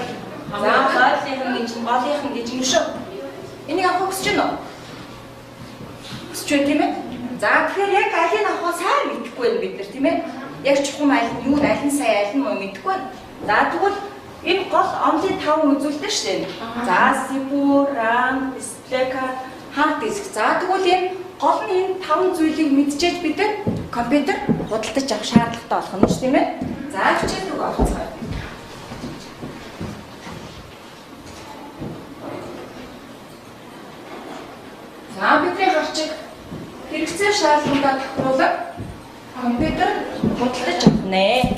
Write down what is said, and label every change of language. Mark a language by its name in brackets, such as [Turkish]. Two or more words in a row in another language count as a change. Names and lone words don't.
[Mongolian] за голынхан гэж юм шүү. Энийг авах гэж байна уу? Хүсэж байна тийм ээ? За тэгэхээр яг алийг авах сайн мэдэхгүй байна бид нар тийм ээ? Яг чухам аль нь юу аль нь сайн аль нь муу мэдэхгүй байна. За тэгвэл энэ гол онлын 5 үзүүлэлт шүү дээ. За CPU, [English] RAM, display card, hard disk. [Mongolian] За тэгвэл энэ гол нь энэ 5 зүйлийг мэдчихэж бид нар компьютер худалдаж авах шаардлагатай болох нь шүү тийм ээ? За хичээл үг авцгаая. За бидний гарчиг хэрэгцээ шаардлагуудаа тохируулан компьютер худалдаж авнэ.